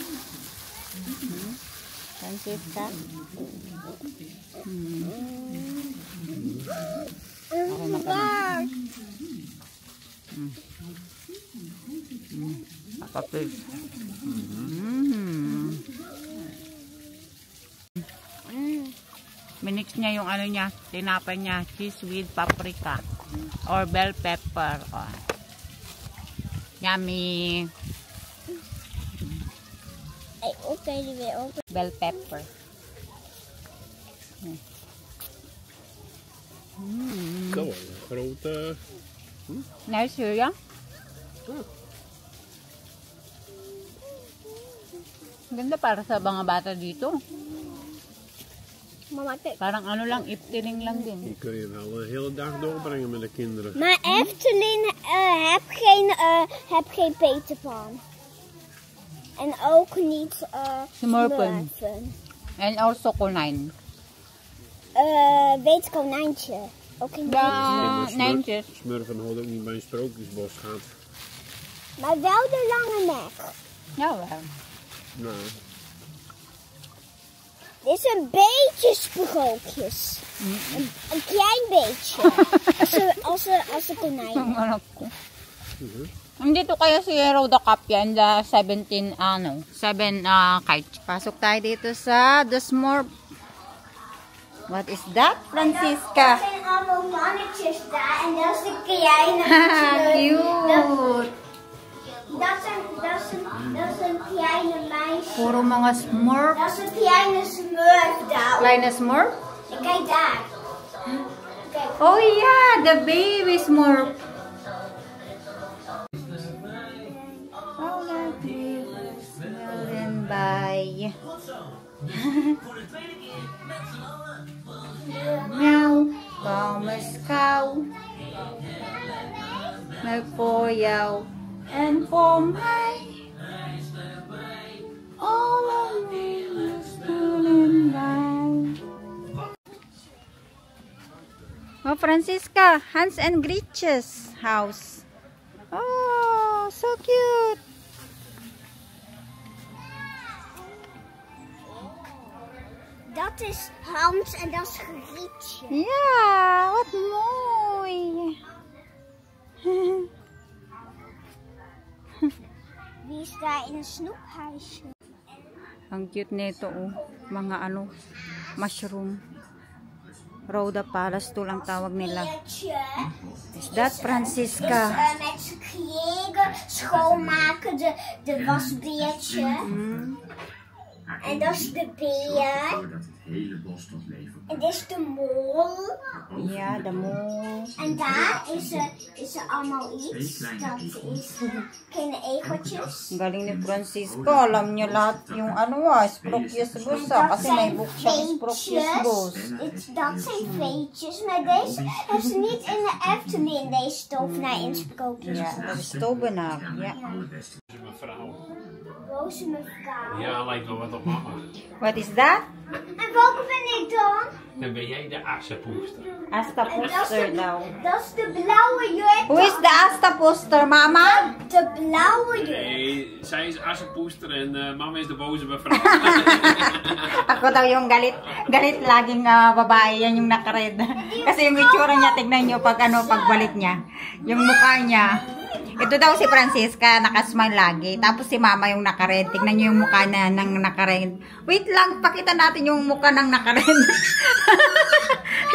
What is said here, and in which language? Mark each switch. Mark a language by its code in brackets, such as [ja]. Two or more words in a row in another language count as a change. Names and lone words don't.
[tl] Francisca? Ako na kami. Papapis. Minix niya yung ano niya, tinapay niya, [en] cheese with paprika or bell pepper. Yummy. [nl] Hey, oké, die weer open. [en] Bell pepper. [nl] Zo, een grote... Nice hoor, ja? [tl] Ganda para sa mga bata dito. [nl] Mama, kijk. [tl] Parang ano lang, Efteling lang din. [nl] Die kun je wel een hele dag doorbrengen met de kinderen. Maar Efteling heb geen Peter Pan. En ook niet Smurfen. Smurfen. [en] And also konijn. [nl] Weet konijntje. Ook in Ja, nijntjes. Smurfen hoort ook niet bij een sprookjesbos gaan. Maar wel de lange nek. Ja, wel. Nou, Dit is een beetje sprookjes. Een klein beetje. als een konijn. [tl] Ang anak ko. Nandito kaya si Rhoda Kapyan, [en] the 7 kites. [tl] Pasok tayo dito sa The Smurf. [en] What is that, [tl] Francisca? [nl] Er zijn allemaal mannetjes daar en dat is de kleine. Cute. Dat is een kleine meisje. Puro mga Smurf. Dat is een kleine smurf daar. Kleine Smurf? En kijk daar. Kijk. [en] Oh yeah, the baby Smurf. Bye. Meow, [nl] kom eens kou. Melk voor jou en voor mij. Allemaal stoelen bij. [en] Oh, Francisca, Hans and Gretchen's house. Oh, so cute. [nl] Dat is Hans en dat is Grietje. Ja, wat mooi. Wie is daar in een snoephuisje? [tl] Ang cute nito, mga mushroom. Rhoda Palace ang tawag nila. [en] Is that Francisca? [nl] Met z'n kleren schoonmaken, de wasbeertje. En dat is de beer. En dit is de mol. Ja, de mol. En daar is er allemaal iets. Dat is kleine egeltjes. [tl] Ang galing ni Francisco. Alam niya lahat yung Sprookjesbos. Kasi may book siya ng Sprookjesbos. [nl] Dat zijn veetjes. Maar deze heeft ze niet in de Efteling. Deze tovenaar in Sprookjes. Ja, dat is tovenaar. Ja. mevrouw. Boze mevrouw. Ja, lijkt wel wat op mama. [en] What is that? [nl] En welke ben ik dan? Dan ben jij de assenpoester. [tl] Asta poster daw. [nl] Dat is de blauwe jurk. [en] Who is the Asta poster, mama? [nl] De blauwe jurk. Nee, zij is assenpoester en mama is de boze mevrouw. [tl] Ako daw yung galit laging babae, yan yung nakared. Kasi yung itsura niya, tignan nyo pagbalik niya. Yung mukha niya. Ito daw si Francisca, nakasmile lagi. Tapos si mama yung nakared. Tignan nyo yung mukha na ng nakared. Wait lang, pakita natin yung mukha ng nakared.